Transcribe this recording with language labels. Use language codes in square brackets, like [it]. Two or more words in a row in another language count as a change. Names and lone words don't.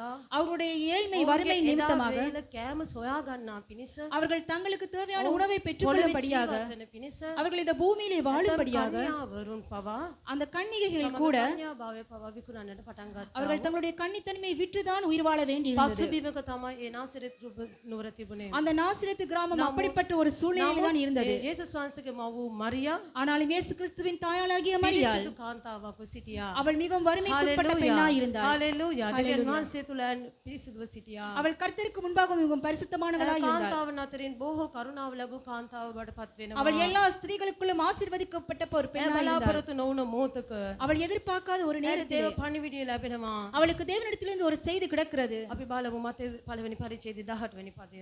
[ta] அவருடைய ஏழ்மை வறுமை நிமித்தமாக [si] කෑම සොයා ගන්නා පිණිස [ta] அவர்கள் தங்களுக்கு தேவையான உணவை பெற்றுக்கொள்ளும்படியாக [si] පිණිස [ta] அவர்கள் இந்த பூமியிலே வாழும்படியாக [si] කන්‍යාවරුන් පවා [ta] அந்த கன்னிகைகள் கூட [si] කන්‍යාභාවය පවා විකුණන්නට පටන් ගත්තා. [ta] அவர்கள் தங்களுடைய கன்னித்தன்மையை விற்றுதான் உயிர் வாழ வேண்டியிருந்தது. [si] පසුබිමක තමයි ඒ නාසරෙත් නුවර තිබුණේ. [ta] அந்த நாசரேத்து கிராமம் அப்படிப்பட்ட ஒரு சூழ்நிலையில் தான் இருந்தது. [si] යේසුස් වහන්සේගේ මව වූ මරියා [ta] ஆனாலும் இயேசு கிறிஸ்துவின் தாயாளாகிய மரியாள் [si] පිරිසිදු කාන්තාවක් සිටියා. [ta] அவள் மிகவும் வறுமைக்குட்பட்ட பெண்ணாய் இருந்தாள். [si] හalleluya. දෙවියන් වහන්සේ තුල පිරිසිදුව සිටියා. [ta] அவள் கர்த்தருக்கு முன்பாக மிகவும் பரிசுத்தமானவளாய் இருந்தாள். [si] කාන්තාවන් අතරින් බොහෝ කරුණාව ලැබූ කාන්තාව බඩපත් වෙනවා. [ta] அவள் எல்லா ஸ்திரீகளுக்குள்ளும் ஆசீர்வதிக்கப்பட்ட ஒரு பெண்ணாய் இருந்தாள். [si] බලාපොරොත්තු නොවුන මොහොතක [ta] அவள் எதிர்பார்க்காத ஒரு நேரத்தில் [si] දේව පණිවිඩය ලැබෙනවා. [ta] அவளுக்கு தேவனிடத்திலிருந்து ஒரு செய்தி கிடைக்கிறது. [si] අපි බලමු මතේ පළවෙනි පරිච්ඡේදය 18 වෙනි පදය.